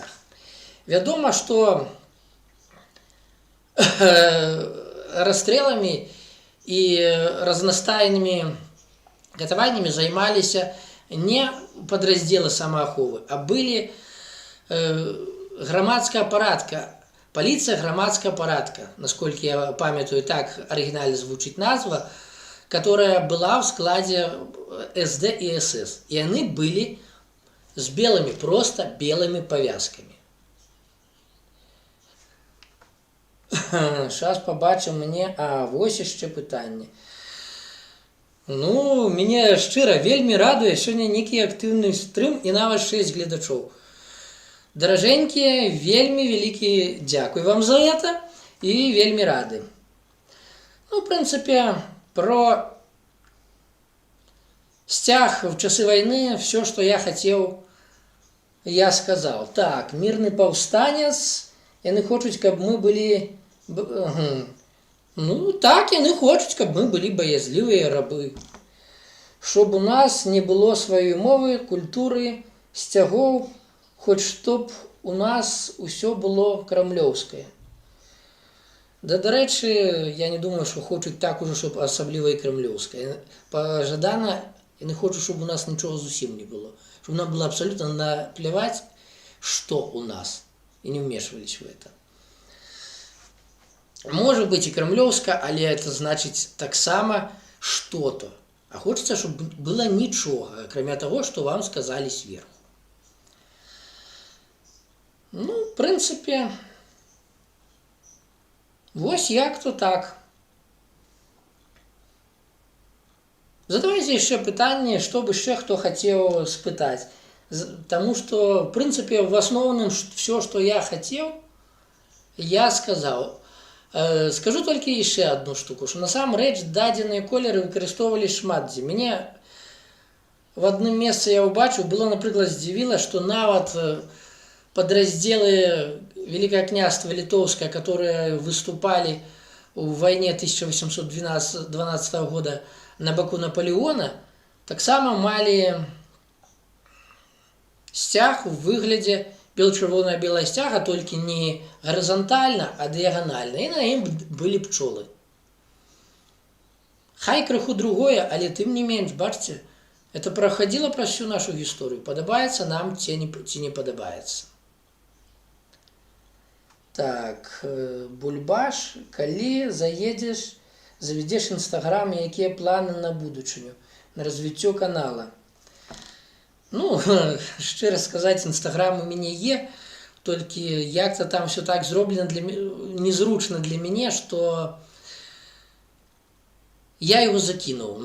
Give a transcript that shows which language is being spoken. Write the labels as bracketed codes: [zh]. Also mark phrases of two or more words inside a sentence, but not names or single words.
[be] Вядома, што расстрэлами і разнастайнымі катаваннямі займаліся не падраздзелы самааховы, а былі грамадская парадка, паліцыя грамадская парадка, насколькі я памятаю, так арыгінальна звучыць назва, [ru] которая была в складе СД и СС. И они были с белыми, просто белыми повязками. Сейчас побачим мне, [be] вось яшчэ пытанне. Ну, мяне шчыра вельмі радуе сёння нейкі актыўны стрым і нават 6 гледачоў. Даражэнькія, вельмі вялікі дзякуй вам [ru] за это [be] і вельмі рады. Ну, в прынцыпе, [ru] про стяг в часы войны все, что я хотел, я сказал. [be] Так, мирный повстанец, яны хочуць, каб мы были... Ну, так, яны хочуць, каб мы были [ru] боязливые рабы. [be] Чтоб у нас не было сваёй мовы, культуры, сцягоў, хоць чтоб у нас усё было крамлёўскае. Да, дарэчы, я не думаю, што хочуць так ужо, щоб асабліва і крамлёўскае. Пажадана, яны хочуць, щоб у нас нічога зусім не было. [ru] Щоб нам было абсолютно наплевать, што у нас. І не вмешвались в это. [be] Можа быць і крамлёўска, але это значыць таксама што-то. А хочацца, щоб было нічога, акрамя таго, што вам сказалі сверху. Ну, в прынцыпе, вось як-то так. Задавайце яшчэ пытанне, што б яшчэ хто хацеў спытаць. Таму што, в прынцыпе, в асноўным все, што я хацеў, я сказаў. Скажу толькі яшчэ одну штуку, што насамрэч дадзеныя колеры выкарыстоўвалі шмат дзе. Мяне в адным месцы я ўбачыў, было, напрыклад, здзівіла, што нават [ru] подразделы Великое княжество Литовское, которые выступали в войне 1812 года на боку Наполеона, [be] так само мали сцяг в выглядзе бел-чырвона-белая сцяга, [ru] только не горизонтально, а диагонально. И на ім были пчелы. [be] Хай крыху другое, але тым не менш, [ru] бачите, это проходило праз всю нашу историю. Подобается нам, ці не подобается. [be] Так, Бульбаш, калі заведзеш Інстаграм, якія планы на будучыню, на развіццё канала? Ну, шчыра сказаць, Інстаграм у мяне є, толькі як-то там все так зроблена незручна для мяне, што я его закінуў.